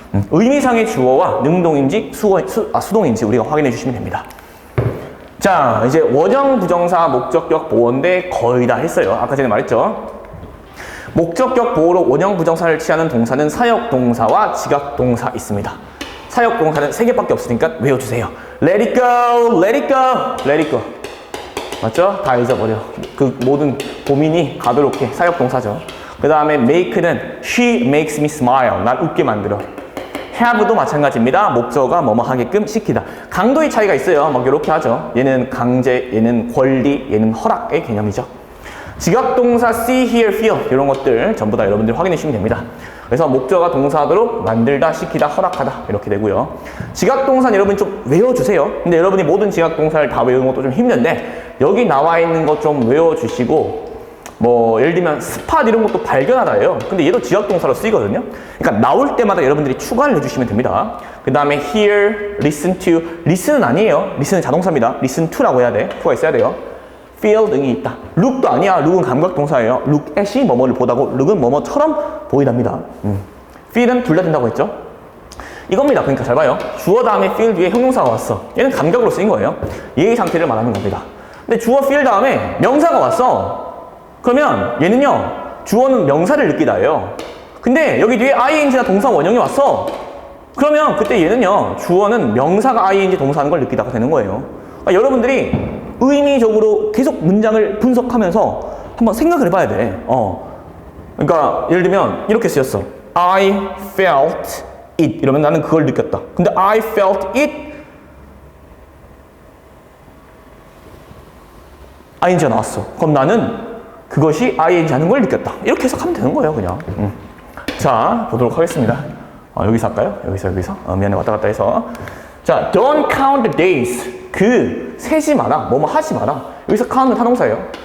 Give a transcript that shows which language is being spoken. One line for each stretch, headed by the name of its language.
Korean: 의미상의 주어와 능동인지 수동인지 우리가 확인해 주시면 됩니다. 자, 이제 원형 부정사 목적격 보호인데 거의 다 했어요. 아까 전에 말했죠. 목적격 보호로 원형 부정사를 취하는 동사는 사역동사와 지각동사 있습니다. 사역동사는 3개밖에 없으니까 외워주세요.
English: Let it go, let it go, let it go.
Korean: 맞죠? 다 잊어버려. 그 모든 고민이 가볍게 사역동사죠. 그 다음에 make는
English: she makes me smile.
Korean: 날 웃게 만들어. have도 마찬가지입니다. 목적어가 뭐뭐 하게끔 시키다. 강도의 차이가 있어요. 막 이렇게 하죠. 얘는 강제, 얘는 권리, 얘는 허락의 개념이죠. 지각동사 see, hear, feel 이런 것들 전부 다 여러분들 확인해 주시면 됩니다. 그래서 목적어가 동사하도록 만들다, 시키다, 허락하다 이렇게 되고요. 지각동사는 여러분이 좀 외워주세요. 근데 여러분이 모든 지각동사를 다 외우는 것도 좀 힘든데 여기 나와 있는 것 좀 외워주시고 뭐 예를 들면 스팟 이런 것도 발견하다예요. 근데 얘도 지각동사로 쓰이거든요. 그러니까 나올 때마다 여러분들이 추가를 해주시면 됩니다. 그 다음에 hear, listen to. listen은 아니에요. listen은 자동사입니다. listen to라고 해야 돼. to가 있어야 돼요. feel 등이 있다. look도 아니야. look은 감각동사예요. look at이 뭐뭐를 보다고 look은 뭐뭐처럼 보이답니다. feel은 둘 다 된다고 했죠. 이겁니다. 그러니까 잘 봐요. 주어 다음에 feel 뒤에 형용사가 왔어. 얘는 감각으로 쓰인 거예요. 얘의 상태를 말하는 겁니다. 근데 주어 feel 다음에 명사가 왔어. 그러면 얘는요. 주어는 명사를 느끼다예요. 근데 여기 뒤에 ing나 동사 원형이 왔어. 그러면 그때 얘는요. 주어는 명사가 ing 동사하는 걸 느끼다가 되는 거예요. 그러니까 여러분들이 의미적으로 계속 문장을 분석하면서 한번 생각을 해봐야 돼. 그러니까 예를 들면 이렇게 쓰였어.
English: I felt it
Korean: 이러면 나는 그걸 느꼈다. 근데
English: I felt it
Korean: ing가 나왔어. 그럼 나는 그것이 ing 하는 걸 느꼈다. 이렇게 해석하면 되는 거예요, 그냥. 자, 보도록 하겠습니다. 여기서 할까요? 여기서. 미안해, 왔다 갔다 해서. 자,
English: don't count the days.
Korean: 세지 마라. 뭐뭐 하지 마라. 여기서 count은 타동사예요.